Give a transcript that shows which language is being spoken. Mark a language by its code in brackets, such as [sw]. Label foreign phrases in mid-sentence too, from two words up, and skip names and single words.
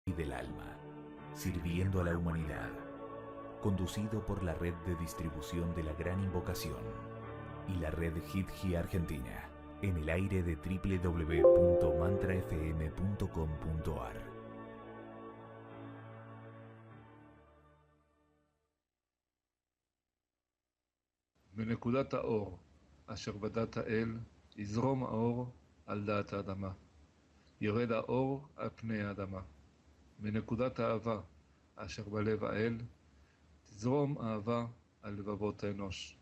[es] y del alma, sirviendo a la humanidad, conducido por la red de distribución de la Gran Invocación y la red Hidji Argentina, en el aire de www.mantrafm.com.ar. [he] בנקודת האור אשר בדת האל יזרום האור על דעת האדמה. ירד האור על פני האדמה. בנקודת האהבה אשר בלב האל תזרום אהבה על לבבות האנוש.